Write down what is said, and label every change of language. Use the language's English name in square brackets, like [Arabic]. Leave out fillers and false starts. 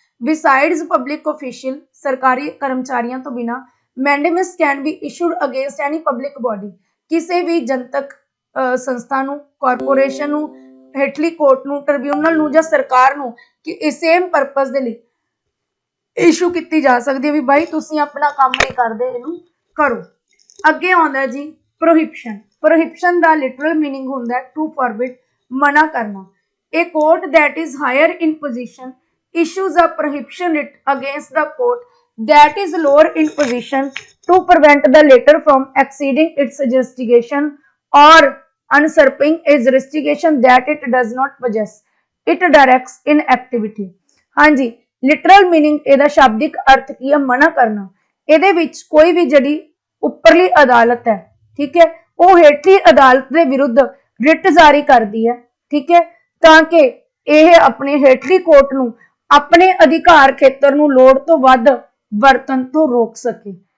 [English] besides public official, [Punjabi] ਸਰਕਾਰੀ ਕਰਮਚਾਰੀਆਂ ਤੋਂ ਬਿਨਾ [English] mandamus can be issued against any public body, [Punjabi] ਕਿਸੇ ਵੀ ਜਨਤਕ ਸੰਸਥਾ ਨੂੰ, ਕਾਰਪੋਰੇਸ਼ਨ ਨੂੰ, ਹੇਠਲੀ ਕੋਰਟ ਨੂੰ, ਟ੍ਰਿਬਿਊਨਲ ਨੂੰ ਜਾਂ ਸਰਕਾਰ ਨੂੰ ਕਿ ਸੇਮ ਪਰਪਸ ਦੇ ਲਈ ਇਸ਼ੂ ਕੀਤੀ ਜਾ ਸਕਦੀ ਹੈ ਵੀ ਬਾਈ ਤੁਸੀਂ ਆਪਣਾ ਕੰਮ ਨਹੀਂ ਕਰਦੇ, ਇਹਨੂੰ ਕਰੋ। ਅੱਗੇ ਆਉਂਦਾ ਜੀ ਪ੍ਰੋਹਿਬਿਸ਼ਨ। ਪ੍ਰੋਹਿਬਿਸ਼ਨ ਦਾ ਲਿਟਰਲ ਮੀਨਿੰਗ ਹੁੰਦਾ [English] to forbid, [Punjabi] ਮਨਾ ਕਰਨਾ। [English] A court that is higher in position issues a prohibition writ against the court that is lower in position to prevent the latter from exceeding its jurisdiction or usurping a jurisdiction that it does not possess. It directs in activity. [Punjabi] ਹਾਂਜੀ, literal meaning ਇਹਦਾ ਸ਼ਾਬਦਿਕ ਅਰਥ ਕੀ ਹੈ? ਮਨਾ ਕਰਨਾ। ਇਹਦੇ ਵਿੱਚ ਕੋਈ ਵੀ ਜਿਹੜੀ ਉੱਪਰਲੀ ਅਦਾਲਤ ਹੈ, ਠੀਕ ਹੈ, ਉਹ ਹੇਠਲੀ ਅਦਾਲਤ ਦੇ ਵਿਰੁੱਧ ਰਿਟ ਜਾਰੀ ਕਰਦੀ ਹੈ, ਠੀਕ ਹੈ, ਤਾਂ ਕਿ ਇਹ ਆਪਣੇ ਹੇਠਲੀ ਕੋਰਟ ਨੂੰ ਆਪਣੇ ਅਧਿਕਾਰ ਖੇਤਰ ਨੂੰ ਲੋੜ ਤੋਂ ਵੱਧ ਵਰਤਣ ਤੋਂ ਰੋਕ ਸਕੇ।